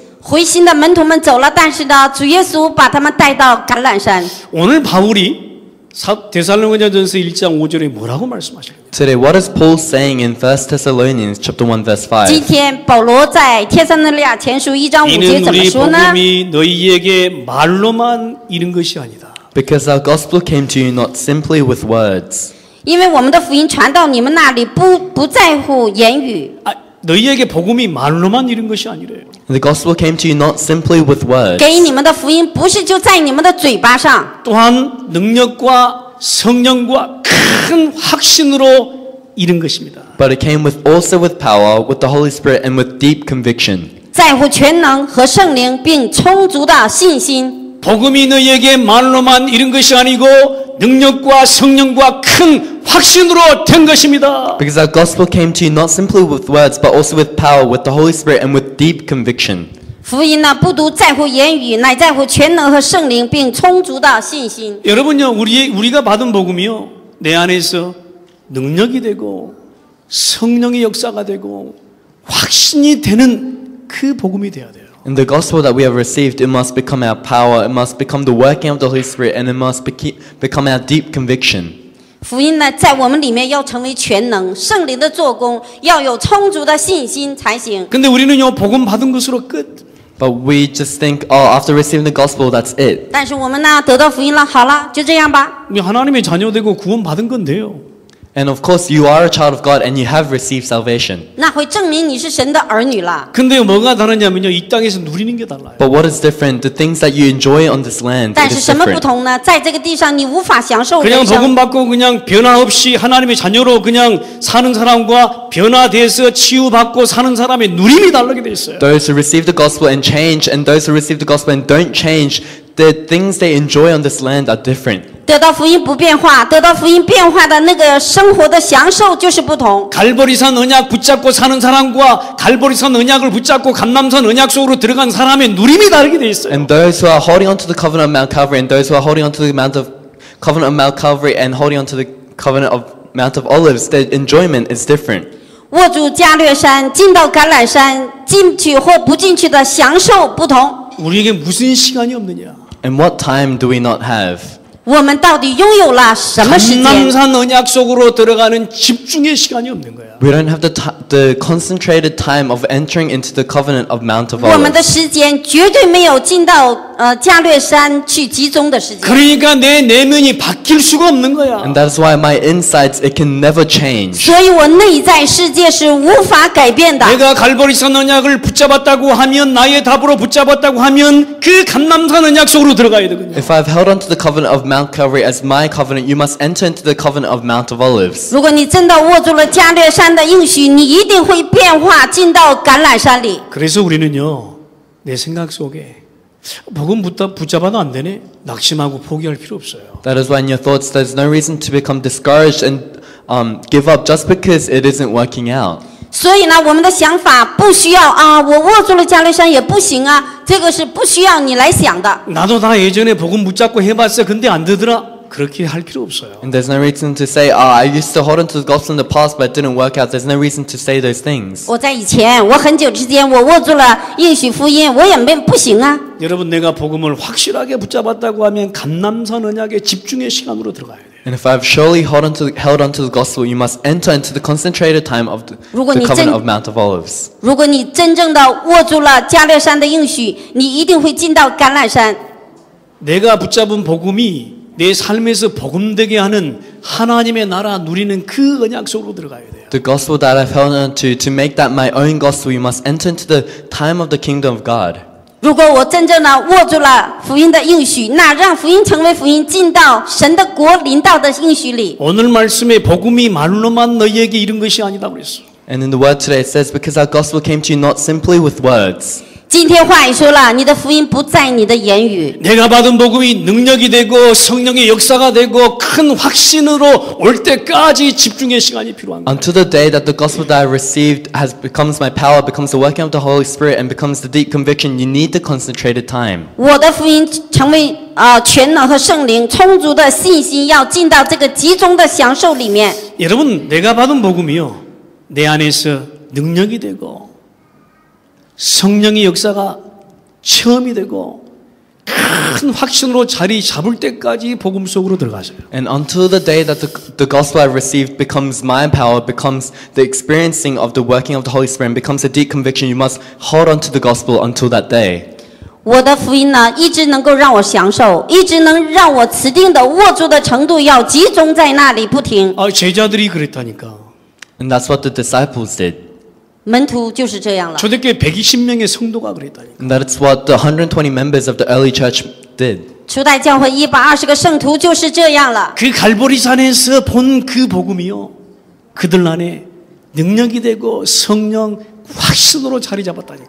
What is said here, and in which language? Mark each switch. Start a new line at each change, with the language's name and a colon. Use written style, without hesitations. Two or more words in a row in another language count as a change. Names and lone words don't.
Chinese: 回心的门徒们走了，但是呢，主耶稣把他们带到橄榄山。
Korean: 오늘 바울이 데살로니가전서 1장 5절에 뭐라고 말씀하시는 거예요?
English: Today, what is Paul saying in 1 Thessalonians chapter 1, verse
Chinese: 今
English: 5?
Chinese: 天保罗在帖撒罗尼迦前书1章5节
Korean: 이는
Chinese: 怎么
Korean: 우리
Chinese: 说呢？
Korean: 복음이 너희에게 말로만 이른 것이 아니다.
English: Because our gospel came to you not simply with words.
Chinese: 因为我们的福音传到你们那里，不在乎言语。
Korean: 아, 너희에게 복음이 말로만 이른 것이 아니래요.
English: The gospel came to you not simply with words,
Chinese: 给你们的福音不是就在你们的嘴巴上，
Korean: 또한 능력과 성령과 큰 확신으로 이른 것입니다.
English: but it came also with power, with the Holy Spirit, and with deep conviction.
Chinese: 在乎全能和圣灵，并充足的信心。
Korean: 복음이 너희에게 말로만 이른 것이 아니고 능력과 성령과 큰 확신으로 된 것입니다.
English: Because our gospel came to you not simply with words, but also with power, with the Holy Spirit, and with deep conviction.
Chinese: 福音呢，不独在乎言语，乃在乎全能和圣灵，并充足的信心。
Korean: 여러분요, 우리가 받은 복음이요, 내 안에서 능력이 되고 성령의 역사가 되고 확신이 되는 그 복음이 되어야 돼요.
English: In the gospel that we have received, it must become our power, it must become the working of the Holy Spirit, and it must become our deep conviction.
Chinese: 福音呢，在我们里面要成为全能，圣灵的做工要有充足的信心才行。
Korean: 근데 우리는요, 복음 받은 것으로 끝.
English: But we just think, oh, after receiving the gospel, that's it.
Chinese: 但是我们呢，得到福音了，好了，就这样吧。
Korean: 하나님의 자녀되고 구원 받은 건데요.
English: And of course, you are a child of God and you have received salvation.
Chinese: 那会证明你是神的儿女了。
Korean: 근데 뭐가 다르냐면요, 이 땅에서 누리는 게 달라요.
English: But what is different? The things that you enjoy on this land,
Chinese: 但
English: it
Chinese: 是
English: is
Chinese: 什么不
English: different.
Chinese: 同呢？在这个地上，你无法享受
Korean: 그냥
Chinese: 人生。
Korean: 복음 받고 그냥 변화 없이 하나님의 자녀로 그냥 사는 사람과 변화돼서 치유받고 사는 사람의 누림이 다르게 돼 있어요.
English: Those who receive the gospel and change, and those who receive the gospel and don't change, the things they enjoy on this land are different.
Chinese: 得到福音不变化，得到福音变化的那个生活的享受就是不同。
Korean: 갈보리산 언약 붙잡고 사는 사람과 갈보리산 언약을 붙잡고 감람산 언약 속으로 들어간 사람의 누림이 다르게 돼 있어요.
English: And those who are holding on to the covenant of Mount Calvary, and those who are holding on to the covenant of Mount Calvary and holding on to the covenant of Mount of Olives, their enjoyment is different.
Chinese: 握住加略山，进到橄榄山，进去或不进去的享受不同。
Korean: 우리에게 무슨 시간이 없느냐?
English: And what time do we not have?
Chinese: 我们到底拥有了什么时间？
Korean: 감람산 언약 속으로 들어가는 집중의 시간이 없는 거야.
English: We don't have the concentrated time of entering into the covenant of Mount of
Chinese: 我们的
English: Olives.
Chinese: 时间绝对没有进到加略山去集中的时间。
Korean: 그러니까 내 내면이 바뀔 수가 없는 거야.
English: And that's why my insides, it can never change.
Chinese: 所以我内在世界是无法改变的。
Korean: 내가 갈보리산 언약을 붙잡았다고 하면 나의 답으로 붙잡았다고 하면 그 감람산 언약 속으로 들어가야 되거든요.
English: If I've held on to the covenant of Mount Calvary as my covenant, you must enter into the covenant of Mount of Olives.
Chinese: 如果你真的握住了加略山的应许，你一定会变化进到橄榄山里。
Korean: 그래서 우리는요, 내 생각 속에 복음 붙잡아도 안 되네. 낙심하고 포기할 필요 없어요.
English: That is why in your thoughts, there's no reason to become discouraged and give up just because it isn't working out.
Chinese: 所以呢，我们的想法不需要啊，我握住了加略山也不行啊，这个是不需要你来想的。
Korean: 나도 다 예전에 복음 붙잡고 해봤어. 근데 안 되더라. 그렇게 할 필요 없어요.
English: And there's no reason to say, oh, I used to hold on to the gospel in the past, but it didn't work out. There's no reason to say those things.
Chinese: 我在以前，我很久之前，我握住了应许福音，我也不行啊。
Korean: 여러분, 내가 복음을 확실하게 붙잡았다고 하면 감람산 언약의 집중의 시간으로 들어가야 돼요.
English: And if I've surely held on to the gospel, you must enter into the concentrated time of the covenant of Mount of Olives.
Chinese: 如果你真正的握住了加略山的应许，你一定会进到橄榄山。
Korean: 내가 붙잡은 복음이 내 삶에서 복음되게 하는 하나님의 나라 누리는 그 언약 속으로 들어가야 돼요.
English: The gospel that I've held on to make that my own gospel, you must enter into the time of the kingdom of God.
Chinese: 如果我真正的握住了福音的应许，那让福音成为福音，进到神的国临到的应许里。
Korean: 오늘 말씀에 복음이 말로만 너희에게 이른 것이 아니다 그랬어.
English: And in the word today it says, because our gospel came to you not simply with words.
Chinese: 今天话语说了，你的福音不在你的言语。
Korean: 내가 받은 복음이 능력이 되고 성령의 역사가 되고 큰 확신으로 올 때까지 집중의 시간이 필요한 거예요.
English: Until the day that the gospel that I received becomes my power, becomes the working of the Holy Spirit, and becomes the deep conviction, you need the concentrated time.
Chinese: 我的福音成为全能和圣灵充足的信心，要进到这个集中的享受里面。
Korean: 여러분, 내가 받은 복음이요, 내 안에서 능력이 되고 성령의 역사가 체험이 되고 큰 확신으로 자리 잡을 때까지 복음 속으로 들어가세요.
English: And until the day that the gospel I've received becomes my power, becomes the experiencing of the working of the Holy Spirit, and becomes a deep conviction, you must hold on to the gospel until that day.
Chinese: 我的福音呢，一直能够让我享受，一直能让我持定的握住的程度要集中在那里不停。
Korean: 제자들이 그랬다니까.
English: And that's what the disciples did.
Chinese: 门徒就是这样了。
Korean: 초대교회 120명의 성도가 그랬다니까.
English: And that's what the 120 members of the early church did.
Chinese: 初代教会120个圣徒就是这样了。
Korean: 그 갈보리산에서 본 그 복음이요, 그들 안에 능력이 되고 성령 확신으로 자리 잡았다니까.